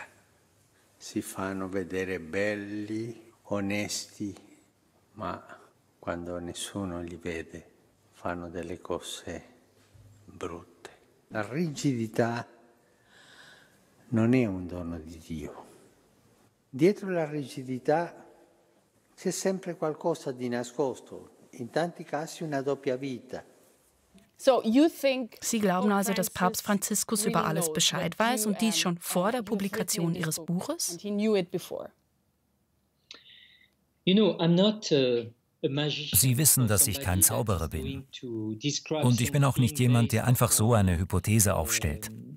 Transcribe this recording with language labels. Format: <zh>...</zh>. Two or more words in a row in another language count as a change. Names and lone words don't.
<it>Si fanno vedere belli, onesti, ma quando nessuno li vede fanno delle cose brutte. La rigidità non è un dono di Dio. Dietro la rigidità c'è sempre qualcosa di nascosto, in tanti casi una doppia vita.</it> <de>Sie glauben also, dass Papst Franziskus über alles Bescheid weiß und dies schon vor der Publikation Ihres Buches? Sie wissen, dass ich kein Zauberer bin. Und ich bin auch nicht jemand, der einfach so eine Hypothese aufstellt.</de>